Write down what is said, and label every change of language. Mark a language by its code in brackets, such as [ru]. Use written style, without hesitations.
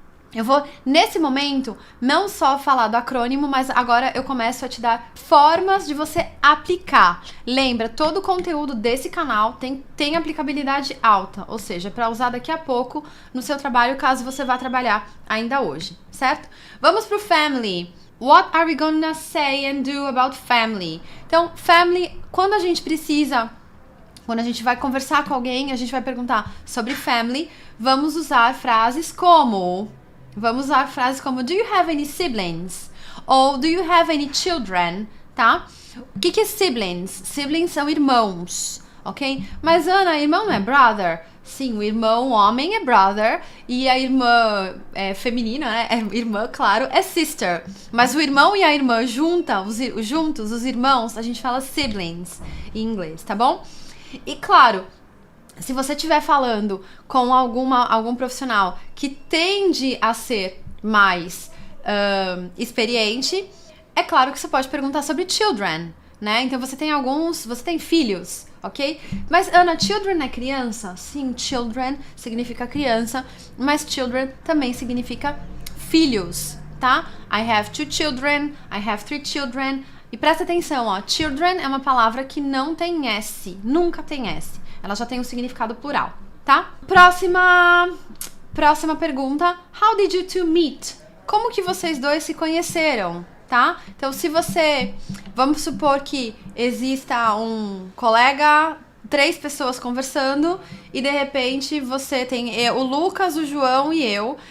[pt] Eu vou, nesse momento, não só falar do acrônimo, mas agora eu começo a te dar formas de você aplicar. Lembra, todo o conteúdo desse canal tem aplicabilidade alta, ou seja, para usar daqui a pouco no seu trabalho, caso você vá trabalhar ainda hoje, certo? Vamos pro family. [en] What are we gonna say and do about family? [pt] Então, family, quando a gente vai conversar com alguém, a gente vai perguntar sobre family, vamos usar frases como... [en] do you have any siblings? [pt] Ou [en] do you have any children? [pt] Tá? O que é siblings? Siblings são irmãos, ok? Mas Ana, irmão não é brother? Sim, o irmão homem é brother e a irmã feminina, né? Irmã, claro, é sister. Mas o irmão e a irmã juntos, os irmãos, a gente fala siblings em inglês, tá bom? E claro, se você estiver falando com algum profissional que tende a ser mais experiente, é claro que você pode perguntar sobre children, né? Então você tem filhos, ok? Mas Ana, children é criança? Sim, children significa criança, mas children também significa filhos, tá? [en] I have 2 children, I have 3 children. [pt] E presta atenção, ó, children é uma palavra que não tem S, nunca tem S. Ela já tem um significado plural, tá? Próxima pergunta. [en] How did you two meet? [pt] Como que vocês dois se conheceram, tá? Então, vamos supor que exista um colega, 3 pessoas conversando e de repente você tem o Lucas, o João e eu.